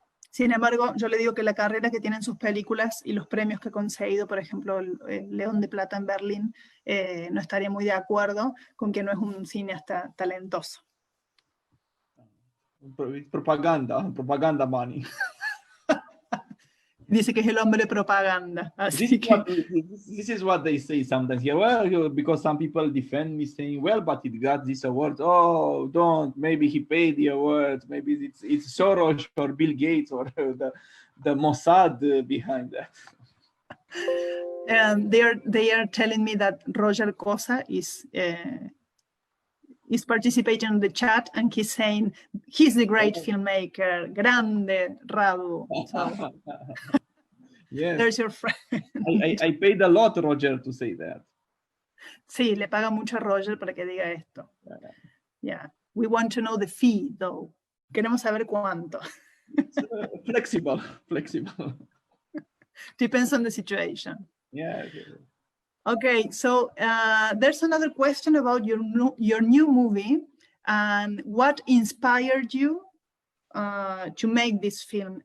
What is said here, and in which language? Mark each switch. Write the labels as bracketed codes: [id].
[es] Sin embargo, yo le digo que la carrera que tienen sus películas y los premios que ha conseguido, por ejemplo, el León de Plata en Berlín, no estaría muy de acuerdo con que no es un cineasta talentoso. [en] Propaganda money. [es] Dice que es el hombre propaganda. [en] This is what they say sometimes. Yeah, well, because some people defend me saying, well, but it got this award. Oh, don't. Maybe he paid the award. Maybe it's Soros or Bill Gates or the Mossad behind that. They are telling me that Roger Cosa is participating in the chat, and he's saying he's the great filmmaker, grande Radu. So, yes. There's your friend. I paid a lot, Roger, to say that. [es] Sí, le paga mucho a Roger para que diga esto. [en] Yeah. We want to know the fee, though. [es] Queremos saber cuánto. [en] Flexible. Depends on the situation. Yeah. Okay, so there's another question about your new movie and what inspired you to make this film.